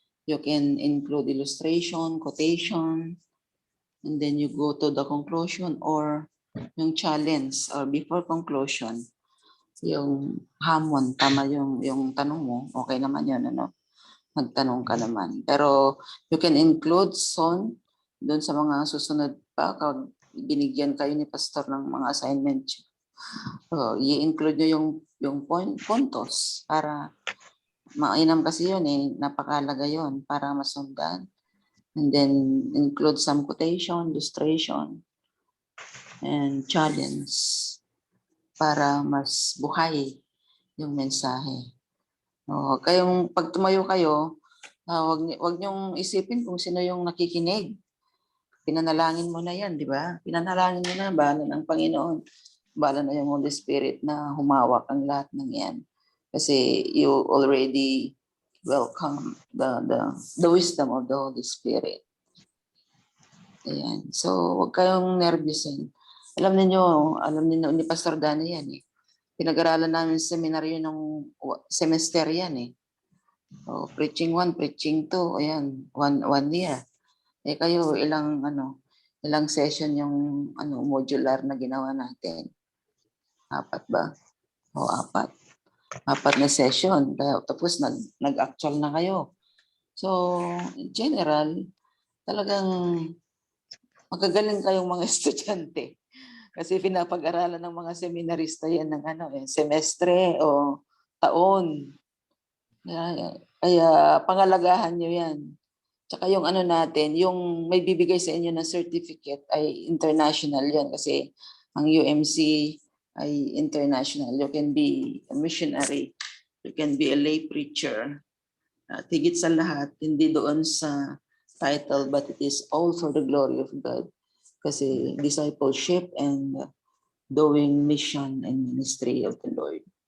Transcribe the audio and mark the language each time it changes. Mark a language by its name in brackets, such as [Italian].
[English] You can include illustration, quotation, and then you go to the conclusion or yung challenge or before conclusion, yung hamon, [Filipino] tama yung tanong mo, okay naman yun, ano? Magtanong ka naman. Pero [English] you can include soon [Filipino] doon sa mga susunod pa, kapag binigyan kayo ni Pastor ng mga assignment. So, i-include nyo yung puntos para mainam kasi yun eh, napakalaga yun para masundan. [English] And then include some quotation, illustration, and challenge [Filipino] para mas buhay yung mensahe. Kayong pag tumayo kayo, wag niyong isipin kung sino yung nakikinig. Pinanalangin mo na yan, di ba? Pinanalangin mo na, bahala ng Panginoon. Bahala na yung Holy Spirit na humawak ang lahat ng yan. [English] Kasi you already welcome the wisdom of the Holy Spirit. Ayan. [Filipino] So, huwag kayong nervyusin. Alam niyo ni Pastor Danny yan eh. Pinag-aralan namin sa seminaryo ng semester yan eh. So, preaching 1, preaching 2, ayan, one year. Eh kayo, ilang session yung modular na ginawa natin? 4 ba? O 4. 4 na session. Tapos nag-actual na kayo. So, in general, talagang magagaling kayong mga estudyante. Kasi pinapag-aralan ng mga seminarista yan ng semestre o taon. Kaya pangalagahan nyo yan. Tsaka yung natin, yung may bibigay sa inyo na certificate ay international yan. Kasi ang UMC ay international. [English] You can be a missionary. You can be a lay preacher. [Filipino] At higit sa lahat, hindi doon sa title, [English] but it is all for the glory of God. Kasi discipleship and doing mission and ministry of the Lord.